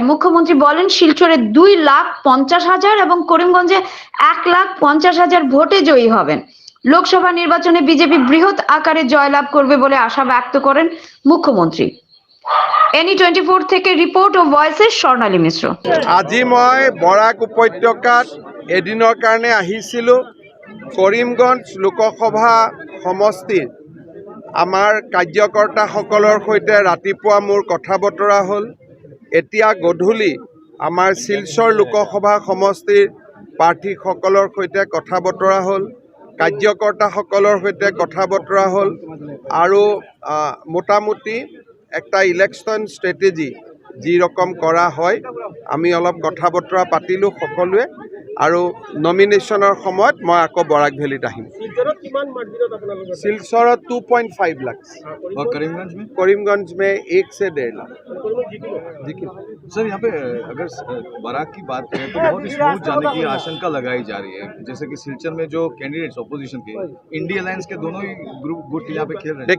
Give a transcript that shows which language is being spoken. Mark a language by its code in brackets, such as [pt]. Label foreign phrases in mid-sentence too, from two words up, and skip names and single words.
[bn] মুখ্যমন্ত্রী বলেন, শিলচরে 2,50,000 এবং করিমগঞ্জে 1,50,000 ভোটে জয়ী হবেন। লোকসভা নির্বাচনে বিজেপি বৃহৎ আকারে জয়লাভ করবে বলে আশা ব্যক্ত করেন মুখ্যমন্ত্রী। এনি 24 থেকে রিপোর্ট ও ভয়েসেস স্বর্ণালী মিশ্র। [as] আজি মই বৰাক উপত্যকাত এদিনৰ কাৰণে আহিছিলোঁ। কৰিমগঞ্জ লোকসভা সমষ্টিৰ আমাৰ কাৰ্যকৰ্তাসকলৰ সৈতে ৰাতিপুৱা মোৰ কথা বতৰা হ'ল। এতিয়া গধূলি আমাৰ শিলচৰ লোকসভা সমষ্টিৰ প্ৰাৰ্থীসকলৰ সৈতে কথা বতৰা হ'ল, কাৰ্যকৰ্তাসকলৰ সৈতে কথা বতৰা হ'ল আৰু মোটামুটি একটা [en] election strategy [as] যি ৰকম কৰা হয় আমি অলপ কথা বতৰা পাতিলোঁ সকলোৱে আৰু নমিনেশ্যনৰ সময়ত মই আকৌ বৰাক ভেলীত আহিম। শিলচৰত 2.5 लाख [hi] और करीमगंज में 1 से 1.5 लाख। सर यहाँ पे अगर बराक की बात करें तो बहुत स्मूथ जाने की आशंका लगाई जा रही है, जैसे कि सिलचर में जो कैंडिडेट्स ऑपोजिशन के इंडिया अलायंस के दोनों ही ग्रुप गुट यहाँ पे खेल रहे हैं।